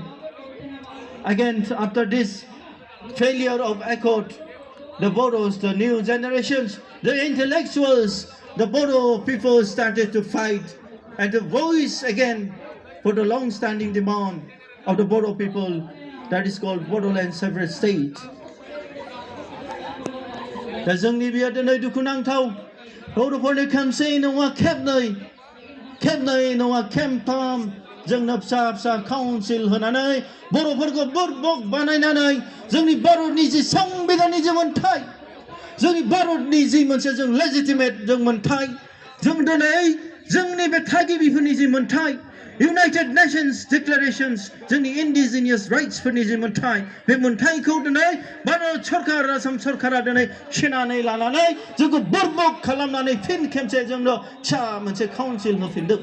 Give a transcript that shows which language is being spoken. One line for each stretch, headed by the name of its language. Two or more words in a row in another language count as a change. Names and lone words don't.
English: Again, after this failure of accord, the Bodos, the new generations, the intellectuals, the Bodo people started to fight and to voice again for the long-standing demand of the Bodo people, that is called Bodoland separate state.
Bodo: दा जोंनि बिया दिनै दुखुनांथाव बर'फोरनि खोमसि नङा खेबनै नङा खेबथाम जोंनो फिसा फिसा काउन्सिल होनानै बर'फोरखौ बुरबक बानायनानै जोंनि भारतनि जि संबिधाननि जि मोन्थाय, जोंनि भारतनि जि मोनसे जों लेजिटिमेट जों मोन्थाय, जों दिनै जोंनि बे थागिबिफोरनि जि मोन्थाय, United Nations Declarations, जोंनि
English: indigenous rights
Bodo: फोरनि जि मोन्थाय, बे मोन्थायखौ दिनै भारत सरकार, आसाम सरकारा दिनै सेनानै लानानै जोंखौ बुरबक खालामनानै फिन खेबसे जोंनो फिसा मोनसे काउन्सिल होफिनदों.